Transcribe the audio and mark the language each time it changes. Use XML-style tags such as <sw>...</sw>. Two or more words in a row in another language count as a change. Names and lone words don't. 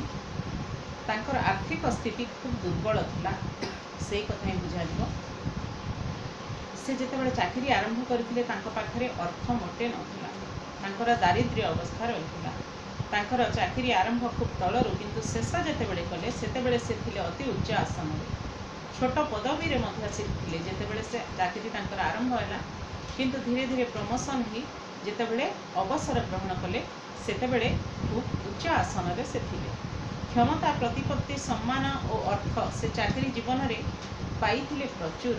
<or>ତାଙ୍କର ଆର୍ଥିକ ସ୍ଥିତି ଖୁବ୍ ଦୁର୍ବଳ ଥିଲା ସେ କଥା ହିଁ ବୁଝାଇବ। ସେ ଯେତେବେଳେ ଚାକିରି ଆରମ୍ଭ କରିଥିଲେ ତାଙ୍କ ପାଖରେ ଅର୍ଥ ମୋଟେ ନଥିଲା। ତାଙ୍କର ଦାରିଦ୍ର୍ୟ ଅବସ୍ଥା ରହିଥିଲା। ତାଙ୍କର ଚାକିରି ଆରମ୍ଭ ଖୁବ୍ ତଳରୁ କିନ୍ତୁ ଶେଷ ଯେତେବେଳେ କଲେ ସେତେବେଳେ ସେ ଥିଲେ ଅତି ଉଚ୍ଚ ଆସନ ରେ ଛୋଟ ପଦବୀ ରେ ମଧ୍ୟ ସେ ଥିଲେ। ଯେତେବେଳେ ସେ ଚାକିରି ତାଙ୍କର ଆରମ୍ଭ ହେଲା କିନ୍ତୁ ଧୀରେ ଧୀରେ ପ୍ରମୋସନ ହିଁ ଯେତେବେଳେ ଅବସର ଗ୍ରହଣ କଲେ ସେତେବେଳେ ଖୁବ୍ ଉଚ୍ଚ ଆସନ ରେ ସେ ଥିଲେ। କ୍ଷମତା ପ୍ରତିପତ୍ତି ସମ୍ମାନ ଓ ଅର୍ଥ ସେ ଚାକିରି ଜୀବନ ରେ ପାଇଥିଲେ ପ୍ରଚୁର।</or>